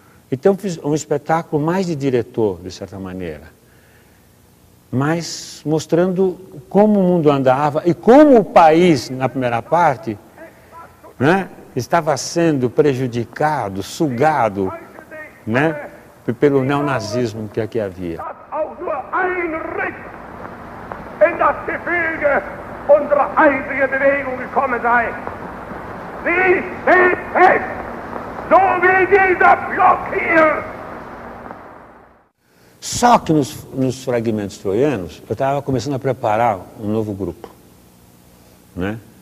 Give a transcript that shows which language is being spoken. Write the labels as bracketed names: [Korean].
[Portuguese] Então fiz um espetáculo mais de diretor, de certa maneira, mas mostrando como o mundo andava e como o país, na primeira parte, né, estava sendo prejudicado, sugado, né, pelo neonazismo que aqui havia. [German] In das Gefüge unserer einzigen Bewegung gekommen sei. Sie steht fest, so wie dieser Block hier. [Portuguese] Só que nos fragmentos troianos, eu estava começando a preparar um novo grupo, né?